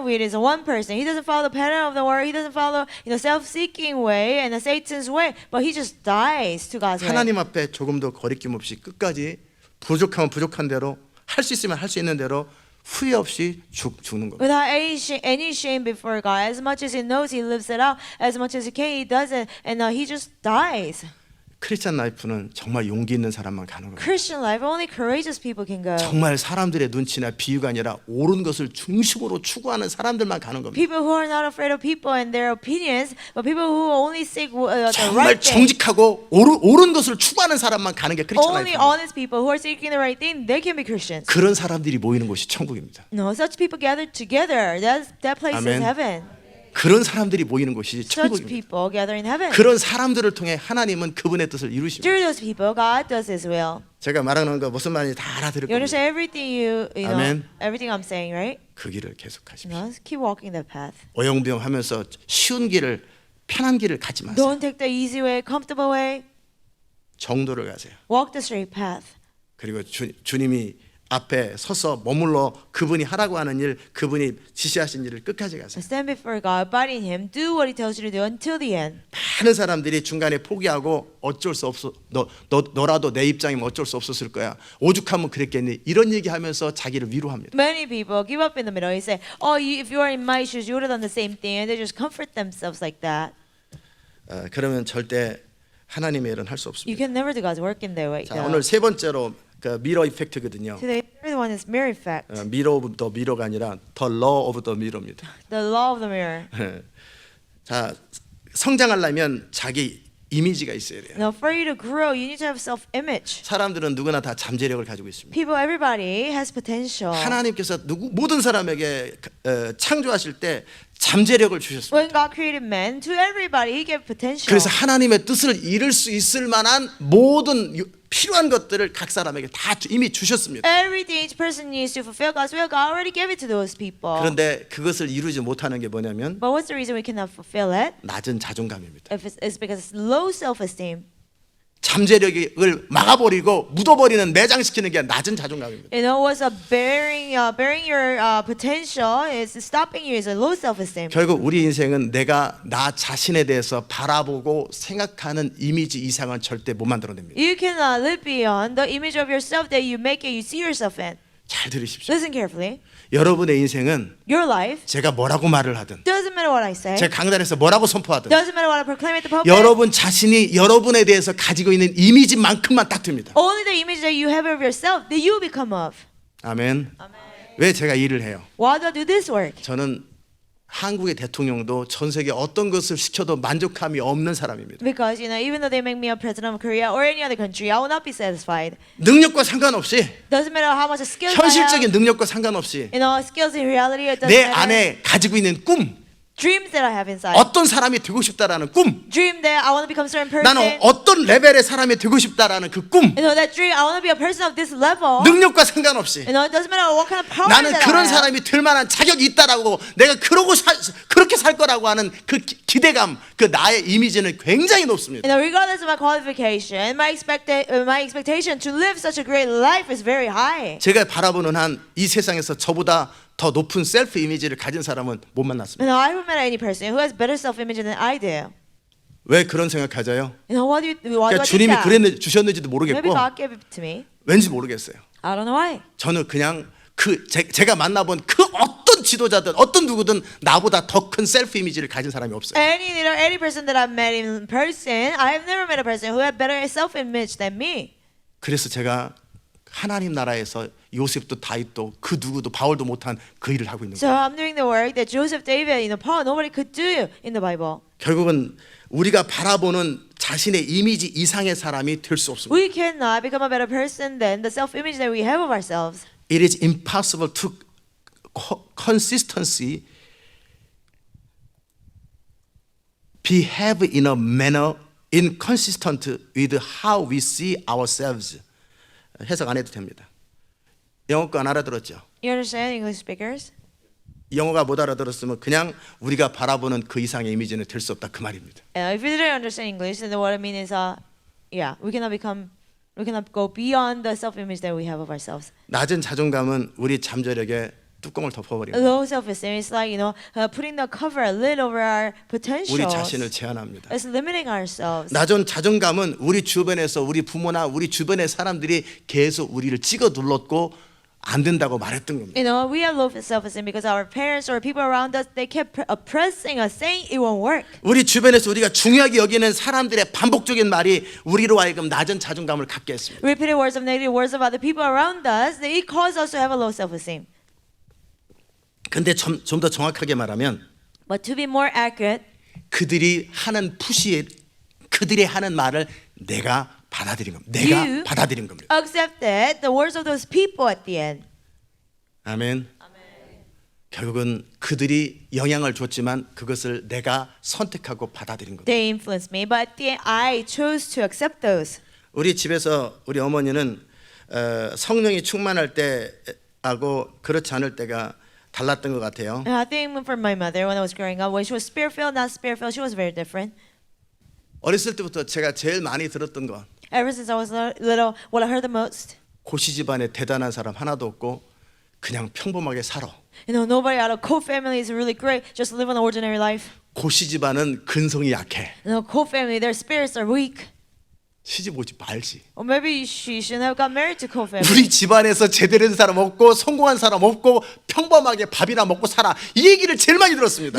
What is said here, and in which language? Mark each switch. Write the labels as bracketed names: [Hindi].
[English] Kernel wheat is one person. He doesn't follow the pattern of the world. He doesn't follow self-seeking way and the Satan's way, but he just dies to God's way. [Korean] 하나님 앞에 조금 더 거리낌 없이 끝까지 부족하면 부족한 대로 할 수 있으면 할 수 있는 대로 후회 없이 죽는 겁니다. [English] Without any shame before God, as much as he knows, he lives it out. As much as he can, he does it, and he just dies. [Korean] 크리스찬 라이프는 정말 용기 있는 사람만 가는 거예요. [English] Christian life, only courageous people can go. [Korean] 정말 사람들의 눈치나 비유가 아니라 옳은 것을 중심으로 추구하는 사람들만 가는 겁니다. [English] People who are not afraid of people and their opinions, but people who only seek the [Korean] 정말 [English] right thing. [Korean] 정직하고 옳은 것을 추구하는 사람만 가는 게 크리스찬 [English] Only [Korean] 라이프입니다. [English] honest people who are seeking the right thing, they can be Christians. [Korean] 그런 사람들이 모이는 곳이 천국입니다. [English] No, such people gathered together. That place Amen. is heaven. [Korean] 그런 사람들이 모이는 곳이 [English] Such [Korean] 천국입니다. [English] people gather in heaven. [Korean] 그런 사람들을 통해 하나님은 그분의 뜻을 이루십니다. [English] Through those people, God does His will. [Korean] 제가 말하는 거 무슨 말인지 다 알아들을 [English] You [Korean] 겁니다. [English] understand everything you know, Amen. everything I'm saying, right? [Korean] 그 길을 계속하십시오. [English] Just keep walking that path. [Korean] 어영부영하면서 쉬운 길을 편한 길을 가지 마세요. [English] Don't take the easy way, comfortable way. [Korean] 정도를 가세요. [English] Walk the straight path. [Korean] 그리고 주님이 앞에 서서 머물러 그분이 하라고 하는 일, 그분이 지시하신 일을 끝까지 가세요. [English] Stand before God, abide in Him, do what He tells you to do until the end. [Korean] 많은 사람들이 중간에 포기하고 어쩔 수 없어. 너라도 내 입장이면 어쩔 수 없었을 거야. 오죽하면 그랬겠니? 이런 얘기하면서 자기를 위로합니다. [English] Many people give up in the middle. They say, "Oh, if you are in my shoes, you would have done the same thing," and they just comfort themselves like that. [Korean] 그러면 절대 하나님의 일은 할 수 [English] You [Korean] 없습니다. [English] can never do God's work in their way. [Korean] 자, 오늘 세 번째로 그 미러 이펙트거든요. [English] Today, the third one is mirror effect, [Korean] 미러 오브 더 미러가 아니라 더 law 오브 더 미러입니다. [English] the law of the mirror. [Korean] 자, 성장하려면 자기 이미지가 있어야 돼요. [English] Now, for you to grow, you need to have self-image. [Korean] 사람들은 누구나 다 잠재력을 가지고 있습니다. [English] People, everybody has potential. [Korean] 하나님께서 모든 사람에게 창조하실 때 잠재력을 주셨습니다. [English] When God created man, to everybody He gave potential. [Korean] 그래서 하나님의 뜻을 이룰 수 있을 만한 모든 필요한 것들을 각 사람에게 다 이미 주셨습니다. [English] Everything each person needs to fulfill God's will, God already gave it to those people. [Korean] 그런데 그것을 이루지 못하는 게 뭐냐면 [English] But what's the reason we cannot fulfill it? [Korean] 낮은 자존감입니다. [English] If it's because it's low self-esteem. [Korean] 잠재력을 막아버리고 묻어버리는 매장시키는 게 낮은 자존감입니다. [English] You know, what's bearing your potential is stopping you is a low self-esteem. [Korean] 결국 우리 인생은 내가 나 자신에 대해서 바라보고 생각하는 이미지 이상은 절대 못 만들어냅니다. [English] You cannot live beyond the image of yourself that you make it, you see yourself in. [Korean] 잘 들으십시오. [English] Listen carefully. [Korean] 여러분의 인생은 [English] Your life [Korean] 제가 뭐라고 말을 하든 [English] doesn't matter what I say. [Korean] 제가 강단에서 뭐라고 선포하든 [English] Doesn't matter what I proclaim at the pulpit. [Korean] 여러분 자신이 여러분에 대해서 가지고 있는 이미지만큼만 딱 됩니다. [English] Only the image that you have of yourself that you become of. [Korean] 아멘. 왜 제가 일을 해요? [English] Why do I do this work? [Korean] 저는 한국의 대통령도 전 세계 어떤 것을 시켜도 만족함이 없는 사람입니다. [English] Because even though they make me a president of Korea or any other country, I will not be satisfied. [Korean] 능력과 상관없이 [English] Doesn't matter how much skills I [Korean] 현실적인 [English] have. [Korean] 능력과 상관없이 [English] Skills in reality, it doesn't [Korean] 내 [English] matter. [Korean] 안에 가지고 있는 꿈, [English] Dreams that I have inside. [Korean] 어떤 사람이 되고 싶다라는 꿈, [English] Dream that I want to become a certain person. [Korean] 나는 어떤 레벨의 사람이 되고 싶다라는 그 꿈, [English] That dream, I want to be a person of this level. [Korean] 능력과 상관없이 [English] It doesn't matter what kind of power [Korean] 나는 [English] that [Korean] 그런 [English] I have. [Korean] 사람이 될 만한 자격이 있다라고 내가 그렇게 살 거라고 하는 그 기대감, 그 나의 이미지는 굉장히 높습니다. [English] Regardless of my qualification, my expectation to live such a great life is very high. [Korean] 제가 바라보는 한 이 세상에서 저보다 더 높은 셀프 이미지를 가진 사람은 못 만났습니다. [English] I haven't met any person who has better self-image than I do. [Korean] 왜 그런 생각하자요? [English] You know why do you [Korean] 그러니까 주님이 주셨는지도 [English] Maybe [Korean] 모르겠고 [English] God gave it to me. [Korean] 왠지 모르겠어요. [English] I don't know why. [Korean] 저는 그냥 제가 만나본 그 어떤 지도자든 어떤 누구든 나보다 더 큰 셀프 이미지를 가진 사람이 없어요. [English] Any person that I've met in person, I have never met a person who had better self-image than me. [Korean] 그래서 제가 하나님 나라에서 요셉도 다윗도 그 누구도 바울도 못한 그 일을 하고 있는 [English] So [Korean] 거예요. [English] I'm doing the work that Joseph, David, Paul, nobody could do in the Bible. [Korean] 결국은 우리가 바라보는 자신의 이미지 이상의 사람이 될 수 없습니다. [English] We cannot become a better person than the self-image that we have of ourselves. It is impossible to consistently behave in a manner inconsistent with how we see ourselves. [Korean] 해석 안 해도 됩니다. 영어 거 안 알아들었죠? [English] You understand, English speakers? [Korean] 영어가 못 알아들었으면 그냥 우리가 바라보는 그 이상의 이미지는 될 수 없다 그 말입니다. [English] If you didn't understand English, then what I mean is, we cannot go beyond the self-image that we have of ourselves. [Korean] 낮은 자존감은 우리 잠재력에 뚜껑을 덮어버립니다. [English] Low self-esteem is like putting the cover, a lid over our potentials. [Korean] 우리 자신을 제한합니다. [English] It's limiting ourselves. [Korean] 낮은 자존감은 우리 주변에서 우리 부모나 우리 주변의 사람들이 계속 우리를 찍어 눌렀고 안 된다고 말했던 겁니다. [English] We have low self-esteem because our parents or people around us, they kept oppressing us, saying it won't work. [Korean] 우리 주변에서 우리가 중요하게 여기는 사람들의 반복적인 말이 우리로 하여금 낮은 자존감을 갖게 했습니다. [English] Repeated words of negative words about the people around us, it caused us to have a low self-esteem. [Korean] 근데 좀 더 정확하게 말하면 [English] But to be more accurate, [Korean] 그들이 하는 그들이 하는 말을 내가 받아들인 겁니다. 내가 [English] You [Korean] 받아들인 겁니다. [English] accepted the words of those people at the end. [Korean] 아멘. 결국은 그들이 영향을 줬지만 그것을 내가 선택하고 받아들인 겁니다. [English] They influenced me, but at the end, I chose to accept those. [Korean] 우리 집에서 우리 어머니는 성령이 충만할 때하고 그렇지 않을 때가 달랐던 것 같아요. [English] And I think for my mother, when I was growing up, when she was spirit-filled, not spirit-filled, she was very different. [Korean] 어렸을 때부터 제가 제일 많이 들었던 건 [English] Ever since I was little, what I heard the most, [Korean] 고시 집안에 대단한 사람 하나도 없고 그냥 평범하게 살아. [English] nobody out of Koh family is really great, just live an ordinary life. [Korean] 고시 집안은 근성이 약해. [English] Koh family, their spirits are weak. [Korean] 시집 오지 말지. [English] Or maybe she shouldn't have got married to Koh family. [Korean] 우리 집안에서 제대로 된 사람 없고 성공한 사람 없고 평범하게 밥이나 먹고 살아. 이 얘기를 제일 많이 들었습니다.